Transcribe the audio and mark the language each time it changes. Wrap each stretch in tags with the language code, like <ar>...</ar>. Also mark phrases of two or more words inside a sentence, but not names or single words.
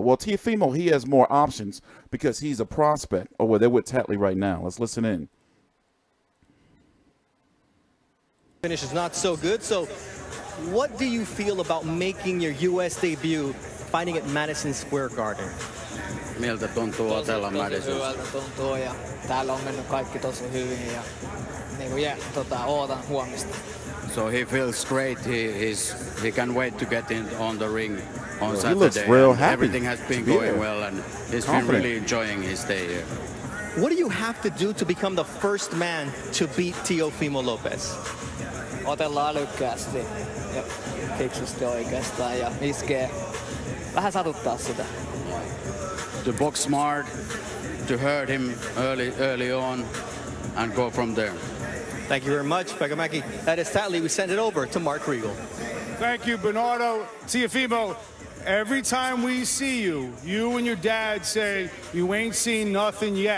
<en>Well, Teofimo, he has more options because he's a prospect. Oh, well, they're with Tatli right now. Let's listen in. Finish is not so good. So what do you feel about making your US debut fighting at Madison Square Garden?</en> <fi>Miltä tuntuu otella Madison? Hyvältä tuntuu ja täällä on mennyt kaikki tosi hyvin ja ootan huomista.</fi> <en>So he feels great. He can wait to get on the ring on Saturday. He looks real happy. Everything has been going well, and he's been really enjoying his stay here. What do you have to do to become the first man to beat Teofimo Lopez?</en> <fi>Otellaan älykkäästi ja fiksusti oikeastaan ja iskee vähän satuttaa sitä.</fi> <en>To box smart, to hurt him early on, and go from there. Thank you very much, Pegamäki. That is Tatli. We send it over to Mark Regal. Thank you, Bernardo. Teofimo, every time we see you, you and your dad say you ain't seen nothing yet.</en>